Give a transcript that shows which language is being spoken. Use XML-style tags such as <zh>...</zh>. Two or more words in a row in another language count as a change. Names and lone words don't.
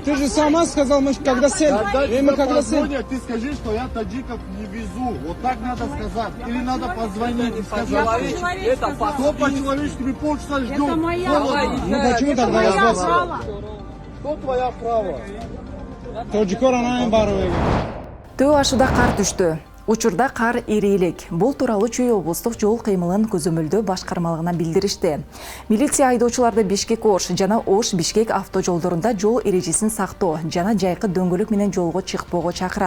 <ru>Ты же позволили. сама сказал, мы когда сели. Когда Мы тебя когда сели. позвонят, ты скажи, что я таджиков не везу. Вот так надо сказать. Или надо позвонить и сказать. Я по-человечески сказала. Кто по-человечески? Мы полчаса ждем. Это моя Холодно. права. Ну почему Это тогда моя развод? права. Что твоя право? Тоджикор анайын барып.</ru> <ky>Төө ашуда кар түштү. Учурда кар ирилик. Бул тууралуу Чүй облустук жол кыймылын көзөмөлдөө башкармалыгына билдиришти. Милиция айдоочуларды Бишкек-Ош жана Ош-Бишкек автожолдорунда жол эрежесин сактоо жана жайкы дөңгөлөк менен жолго чыкпоого чакырат.</ky>